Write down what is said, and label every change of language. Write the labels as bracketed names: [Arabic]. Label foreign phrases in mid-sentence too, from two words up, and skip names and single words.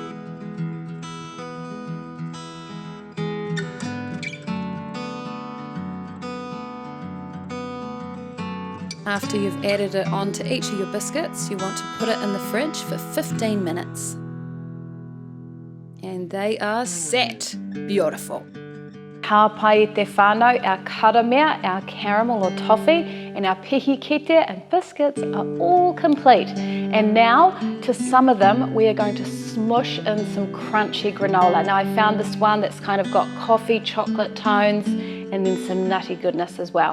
[English] After you've added it onto each of your biscuits, you want to put it in the fridge for 15 minutes. And they are set. Beautiful. [Māori] Ka pai te whānau, [English] our karamea, our caramel or toffee, and our [Māori] pihi kete [English] and biscuits are all complete. And now, to some of them, we are going to smush in some crunchy granola. Now I found this one that's kind of got coffee, chocolate tones, and then some nutty goodness as well.